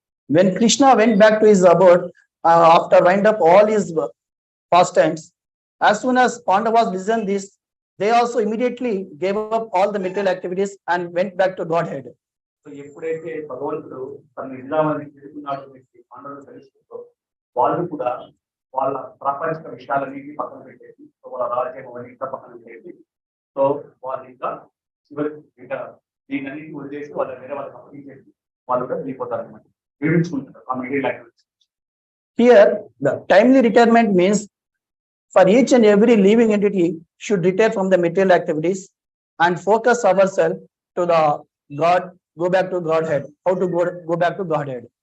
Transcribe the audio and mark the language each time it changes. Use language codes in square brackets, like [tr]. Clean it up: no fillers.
[en] When Krishna went back to his abode after wind up all his pastimes, as soon as Pandavas listened this, they also immediately gave up all the material activities and went back to Godhead. [te] So ఎప్పుడైతే భగవంతుడు తన నిజాన్ని తెలుసుకున్నాడు పాండవులు తెలుసుకుంటూ, వాళ్ళు కూడా వాళ్ళ ప్రాపంచిక విషయాలన్నింటినీ పక్కన పెట్టేసి, సో వాళ్ళ రాజ్యం అవన్నీ ఇంకా పక్కన పెట్టేసి, సో వాళ్ళు ఇంకా చివరికి ఇంకా దీన్ని వదిలేసి వాళ్ళ వేరే వాళ్ళకి అప్పగించేసి వాళ్ళు కూడా వెళ్ళిపోతారు అనమాట, వివరించుకుంటారు ఆ [en] Material activities. Here, the timely retirement means for each and every living entity should retire from the material activities and focus ourselves to the God, go back to Godhead. How to go back to Godhead?